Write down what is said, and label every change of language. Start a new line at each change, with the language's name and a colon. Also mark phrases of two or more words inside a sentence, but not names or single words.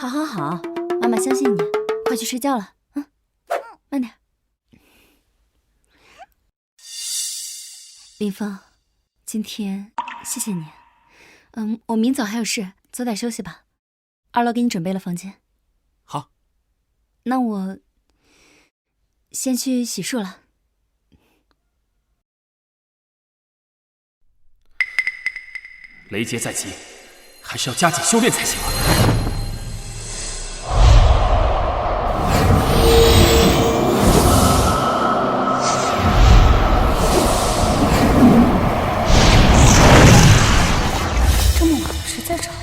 Chinese: 好好好，媽媽相信你，快去睡覺了。慢點。林峰，今天謝謝你。我明早還有事，早點休息吧。2樓給你準備了房間。好。那我先去洗漱了。雷劫在即，還是要加緊修煉才行啊！這麼晚了，誰在吵？